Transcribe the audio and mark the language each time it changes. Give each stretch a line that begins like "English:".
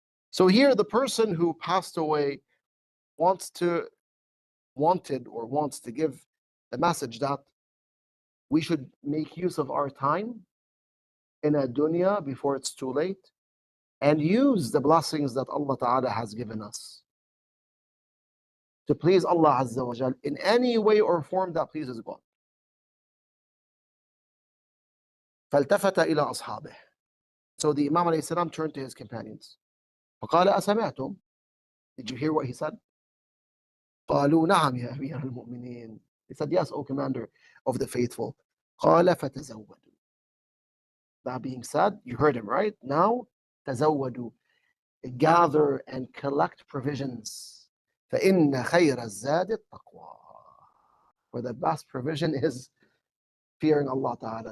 English: So here, the person who passed away wants to give the message that we should make use of our time in a dunya before it's too late, and use the blessings that Allah Ta'ala has given us to please Allah Azza wa Jal in any way or form that pleases God.
Arabic: فالتفت إلى أصحابه.
English: So the Imam alayhi salam turned to his companions.
Arabic: فقال أسمعتم?
English: Did you hear what he said?
Arabic: قالوا نعم يا أمير المؤمنين.
English: He said, yes, O Commander of the faithful.
Arabic: قال فتزودوا.
English: That being said, you heard him, right? Now,
Arabic: تزودوا.
English: Gather and collect provisions.
Arabic: فإن خير الزاد التقوى.
English: For the best provision is fearing Allah Ta'ala.